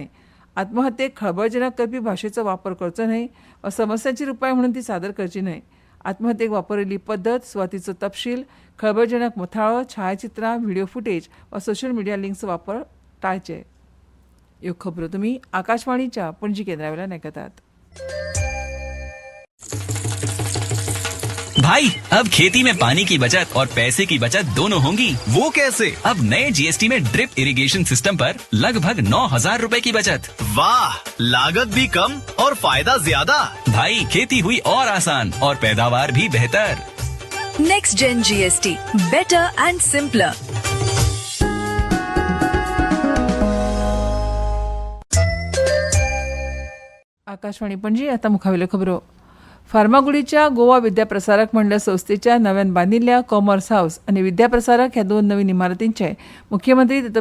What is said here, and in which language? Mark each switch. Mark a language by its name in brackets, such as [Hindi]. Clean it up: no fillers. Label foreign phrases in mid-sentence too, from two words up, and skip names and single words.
[Konkani] आत्महत्येक खळबळजनक करपी भाशेचो वापर करचो न्हय वा समस्यांचेर उपाय म्हणून ती सादर करची न्हय. आत्महत्येक वापरिल्ली पद्दत, सुवातीचो तपशील, खळबळजनक मुथाळो, छायाचित्रां, [English] video footage [Konkani] वा [English] social media [Konkani] लिंक्सचो वापर टाळचे. ह्यो खबरो तुमी आकाशवाणीच्या पणजी केंद्रावेल्यान आयकतात. [Hindi] भाई, अब खेती में पानी की बचत और पैसे की बचत दोनों होंगी। वो कैसे? अब नए जीएसटी में [English] drip irrigation system [Hindi] पर लगभग 9,000 रुपए की बचत। वाह, लागत भी कम और फायदा ज्यादा। भाई, खेती हुई और आसान और पैदावार भी बेहतर। [English] Next Gen GST, better and simpler. [Konkani] आकाशवाणी पणजी. आता मुखावेल्यो खबरो. फार्मागुडीच्या गोवा विद्याप्रसारक मंडळ संस्थेच्या नव्यान बांदिल्ल्या कॉमर्स हाऊस आनी विद्याप्रसारक ह्या दोन नवीन इमारतींचे मुख्यमंत्री डॉ.